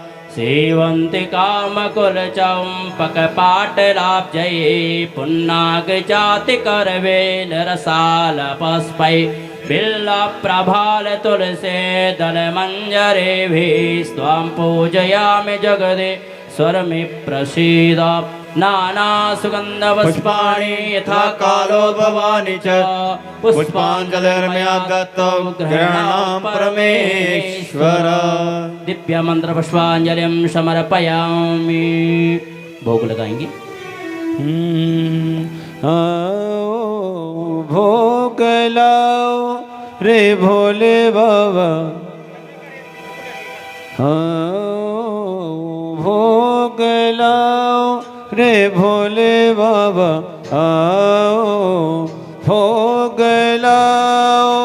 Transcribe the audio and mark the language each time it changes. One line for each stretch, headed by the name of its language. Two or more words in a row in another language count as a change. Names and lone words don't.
Sanskrit: सेवन्ति कामकुलचम्पकपाटलाब्जये पुन्नागजातिकरवेलरसालपुष्पै बिल्लप्रभालतुलसे दलमञ्जरेभिः त्वां पूजयामि जगदीश्वरमि प्रसीद। नानासुगन्धपुष्पाणि यथा कालो भवानि च पुष्पाञ्जलिर्मया दत्तौ गृह्णामि परमेश्वर। दिव्यमन्त्रपुष्पाञ्जलिं समर्पयामि।
Hindi: भोग लगाएंगे। भोग लाओ रे भोले बाबा, भोग लाओ रे भोले बाबा, आओ भोग लाओ।